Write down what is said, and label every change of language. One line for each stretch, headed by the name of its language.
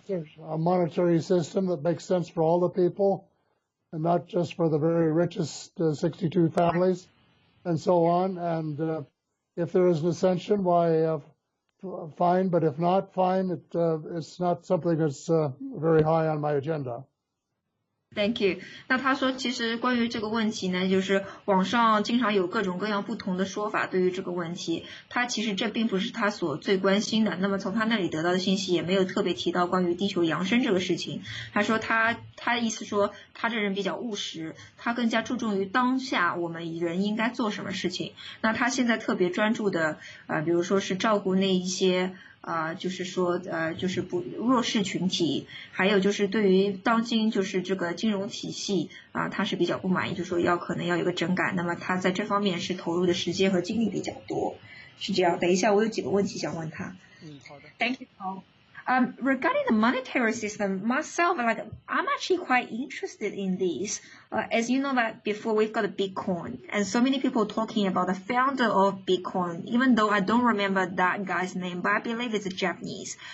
English: A monetary system that makes sense for all the people and not just for the very richest 62 families and so on. And if there is an ascension, why, fine, but if not, fine. It's not something that's very high on my agenda. Thank you.
Chinese: 那他说其实关于这个问题呢，就是网上经常有各种各样不同的说法对于这个问题，他其实这并不是他所最关心的。那么从他那里得到的信息也没有特别提到关于地球扬升这个事情。他说他的意思说他这人比较务实，他更加注重于当下我们人应该做什么事情。那他现在特别专注的比如说是照顾那一些就是说就是弱势群体，还有就是对于当今就是这个金融体系他是比较不满意，就说可能要有个整改，那么他在这方面是投入的时间和精力比较多，是这样。等一下我有几个问题想问他。好的。
English: Thank you, Paul. Regarding the monetary system, myself, I'm actually quite interested in this. As you know that before we've got a Bitcoin, and so many people talking about the founder of Bitcoin, even though I don't remember that guy's name, but I believe it's a Japanese.